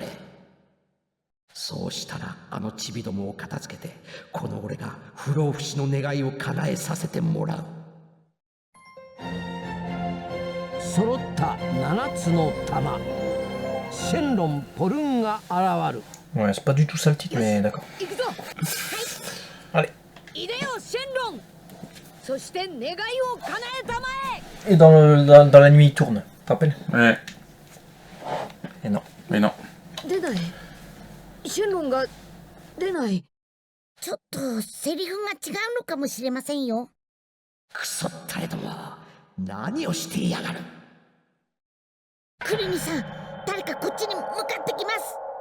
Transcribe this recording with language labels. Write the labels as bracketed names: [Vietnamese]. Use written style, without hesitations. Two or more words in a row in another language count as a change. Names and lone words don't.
[Japanese] そうしたらあのチビどもを片付けてこの俺が不老不死の願いを叶えさせてもらう。揃った7つの玉、シェンロンポルンが現る。 [French] Ouais, c'est pas du tout ça le titre, mais d'accord. Allez. Et dans la nuit, il tourne. Tu te rappelles? Ouais. Et non. Mais non. [Japanese] シェンロンが出ない。ちょっとセリフが違うのかもしれませんよ。クソったれども何をしていやがる。クリリンさん、誰かこっちに向かってきます。